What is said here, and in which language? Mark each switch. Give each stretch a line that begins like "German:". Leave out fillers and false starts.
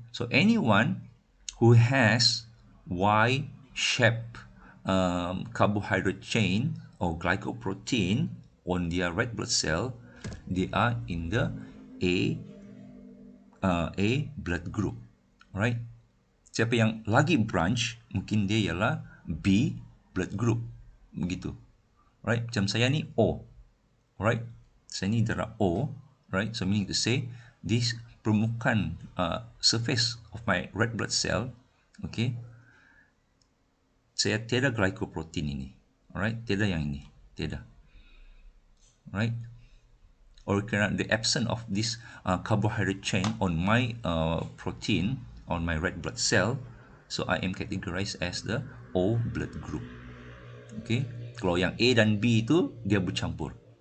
English: So anyone who has Y shape carbohydrate chain or glycoprotein on their red blood cell, they are in the A blood group, right?
Malay: Siapa yang lagi branch, mungkin dia ialah
English: B blood group,
Malay: begitu, right? Macam saya ni O, right? Saya ni darah O, right?
English: So meaning to say, this permukaan surface of my red blood cell, okay,
Malay: saya tiada glycoprotein ini,
English: alright?
Malay: Tiada yang ini, tiada, right?
English: Or kerana the absence of this carbohydrate chain on my protein on my red blood cell, so I am categorized as the O blood group.
Malay: Okay, kalau yang A dan B itu dia bercampur.